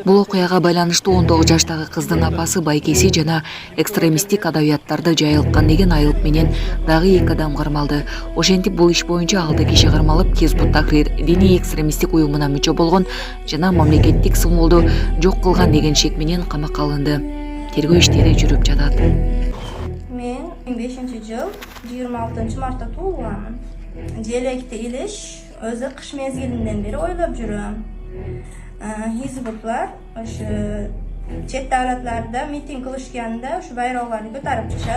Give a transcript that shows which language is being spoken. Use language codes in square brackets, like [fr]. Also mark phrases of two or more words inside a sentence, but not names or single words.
[ky] Бул окуяга байланыштуу 19 жаштагы кыздын апасы байкеси жана экстремисттик адабияттарды жайылткан деген айып менен дагы 2 адам кармалды. Ошентип бул иш боюнча 6 киши кармалып, Хизбут Тахрир диний экстремисттик уюмуна мүчө болгон жана мамлекеттик символду жок кылган деген шек менен камакка алынды. Тергөө иштери жүрүп жатат. [uz] Men 2005-yil 26-martda tug'ilganman. Jelekni ilish o'zi qish mezgilidan beri o'ylab yuribman. Hizbutlar o'sha chet davlatlarda miting qilishganda o'sha bayroqlarni ko'tarib chiqishadi.